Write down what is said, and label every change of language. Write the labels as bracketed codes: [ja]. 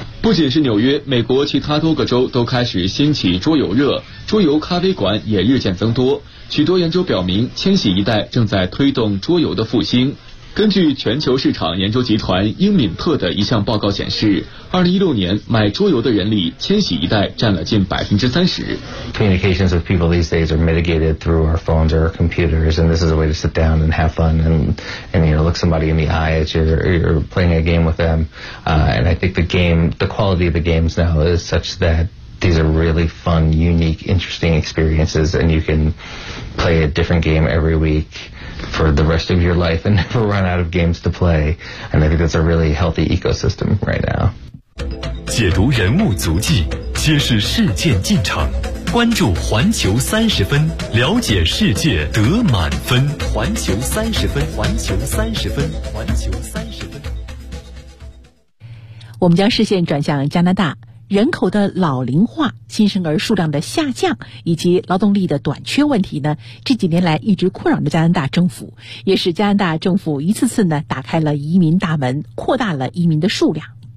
[zh] 不仅是纽约，美国其他多个州都开始兴起桌游热，桌游咖啡馆也日渐增多。许多研究表明，千禧一代正在推动桌游的复兴。根据全球市场研究集团英敏特的一项报告显示，2016年买桌游的人里，千禧一代占了近30%。 [en] Communications with people these days are mitigated through our phones or our computers, and this is a way to sit down and have fun and you know look somebody in the eye as you're playing a game with them. And I think the quality of the games now is such that these are really fun, unique, interesting experiences, and you can play a different game every week. for the rest of your life and never run out of games to play. And I think that's a really healthy ecosystem right now. [zh] 解读人物足迹，揭示事件进程，关注环球三十分，了解世界得满分。环球三十分，环球三十分，环球三十分。我们将视线转向加拿大，人口的老龄化、新生儿数量的下降以及劳动力的短缺问题呢，这几年来一直困扰着加拿大政府，也使加拿大政府一次次呢打开了移民大门，扩大了移民的数量。